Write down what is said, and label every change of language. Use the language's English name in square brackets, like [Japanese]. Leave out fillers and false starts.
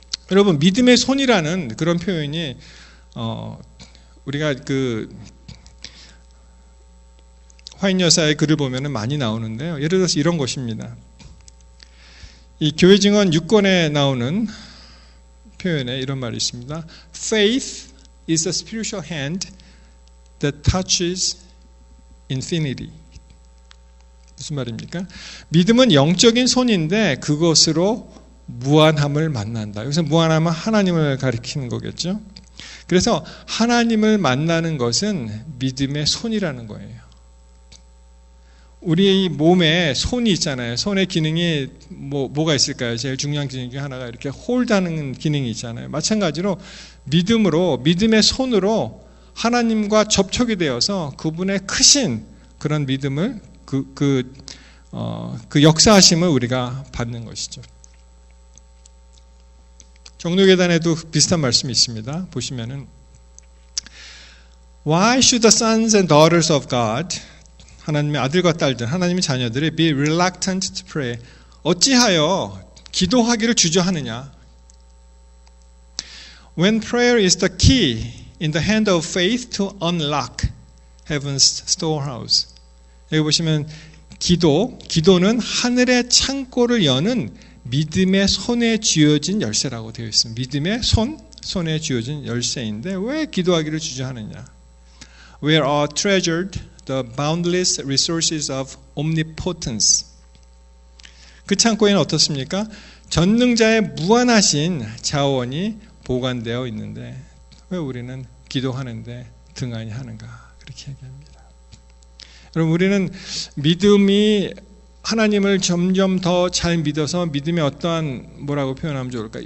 [Korean] 여러분, 믿음의 손이라는 그런 표현이 우리가 그 화인 여사의 글을 보면 많이 나오는데요. 예를 들어서 이런 것입니다. 이 교회 증언 6권에 나오는 표현에 이런 말이 있습니다. [English] Faith is a spiritual hand that touches infinity. [Korean] 무슨 말입니까? 믿음은 영적인 손인데 그것으로 무한함을 만난다. 여기서 무한함은 하나님을 가리키는 거겠죠. 그래서 하나님을 만나는 것은 믿음의 손이라는 거예요. 우리 몸에 손이 있잖아요. 손의 기능이 뭐가 있을까요? 제일 중요한 기능 중에 하나가 이렇게 홀드하는 기능이 있잖아요. 마찬가지로 믿음의 손으로 하나님과 접촉이 되어서 그분의 크신 그런 믿음을 그 역사하심을 우리가 받는 것이죠. 종료계단에도 비슷한 말씀이 있습니다. 보시면은 [English] Why should the sons and daughters of God, [Korean] 하나님의 아들과 딸들, 하나님의 자녀들이 [English] be reluctant to pray? [Korean] 어찌하여 기도하기를 주저하느냐? [English] When prayer is the key in the hand of faith to unlock heaven's storehouse. [Korean] 여기 보시면 기도는 하늘의 창고를 여는 믿음의 손에 쥐어진 열쇠라고 되어 있습니다. 믿음의 손에 쥐어진 열쇠인데 왜 기도하기를 주저하느냐? [English] Where are treasured the boundless resources of omnipotence. [Korean] 그 창고에는 어떻습니까? 전능자의 무한하신 자원이 보관되어 있는데 왜 우리는 기도하는데 등한히 하는가? 그렇게 얘기합니다. 여러분, 우리는 믿음이 하나님을 점점 더 잘 믿어서 믿음의 어떠한 뭐라고 표현하면 좋을까?